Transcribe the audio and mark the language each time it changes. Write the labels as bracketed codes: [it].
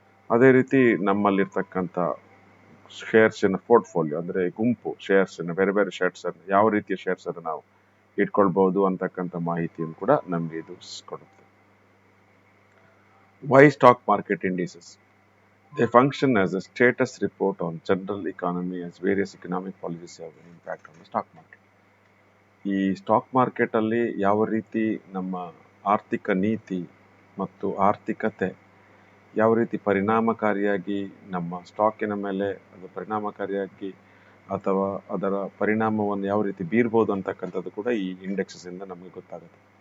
[kn] ಅದೇ ರೀತಿ ನಮ್ಮಲ್ಲಿರ್ತಕ್ಕಂಥ ಶೇರ್ಸಿನ ಪೋರ್ಟ್ಫೋಲಿಯೋ ಅಂದರೆ ಗುಂಪು ಶೇರ್ಸಿನ ಬೇರೆ ಬೇರೆ ಶೇರ್ಸನ್ನು ಯಾವ ರೀತಿಯ ಶೇರ್ಸನ್ನು ನಾವು ಇಟ್ಕೊಳ್ಬಹುದು ಅಂತಕ್ಕಂಥ ಮಾಹಿತಿಯನ್ನು ಕೂಡ ನಮಗೆ ಇದು ಕೊಡುತ್ತೆ. [en] Why stock market indices? They function as a status report on general economy as various economic policies have an impact on the stock market. [kn] ಈ ಸ್ಟಾಕ್ ಮಾರ್ಕೆಟಲ್ಲಿ ಯಾವ ರೀತಿ ನಮ್ಮ ಆರ್ಥಿಕ ನೀತಿ ಮತ್ತು ಆರ್ಥಿಕತೆ ಯಾವ ರೀತಿ ಪರಿಣಾಮಕಾರಿಯಾಗಿ ನಮ್ಮ ಸ್ಟಾಕಿನ ಮೇಲೆ ಅದು ಪರಿಣಾಮಕಾರಿಯಾಗಿ ಅಥವಾ ಅದರ ಪರಿಣಾಮವನ್ನು ಯಾವ ರೀತಿ ಬೀರ್ಬೋದು ಅಂತಕ್ಕಂಥದ್ದು ಕೂಡ ಈ ಇಂಡೆಕ್ಸಸ್ ಇಂದ ನಮಗೆ ಗೊತ್ತಾಗುತ್ತೆ.